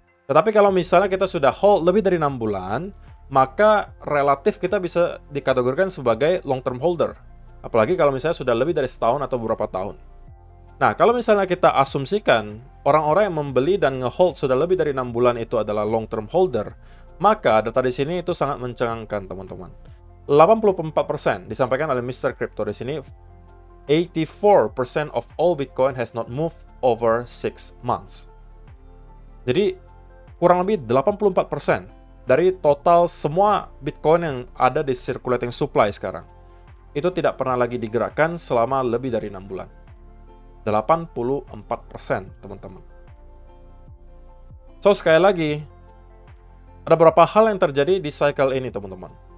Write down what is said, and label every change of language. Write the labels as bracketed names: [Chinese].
[Indonesian] Tetapi kalau misalnya kita sudah hold lebih dari 6 bulan, maka relatif kita bisa dikategorikan sebagai long-term holder. Apalagi kalau misalnya sudah lebih dari setahun atau beberapa tahun. Nah, kalau misalnya kita asumsikan orang-orang yang membeli dan nge-hold sudah lebih dari 6 bulan itu adalah long-term holder, maka data di sini itu sangat mencengangkan, teman-teman. 84% disampaikan oleh Mr. Crypto di sini. [English] 84% of all Bitcoin has not moved over 6 months. [Indonesian] Jadi, kurang lebih 84% dari total semua Bitcoin yang ada di circulating supply sekarang, itu tidak pernah lagi digerakkan selama lebih dari 6 bulan. 84%, teman-teman. So, sekali lagi, ada beberapa hal yang terjadi di cycle ini, teman-teman.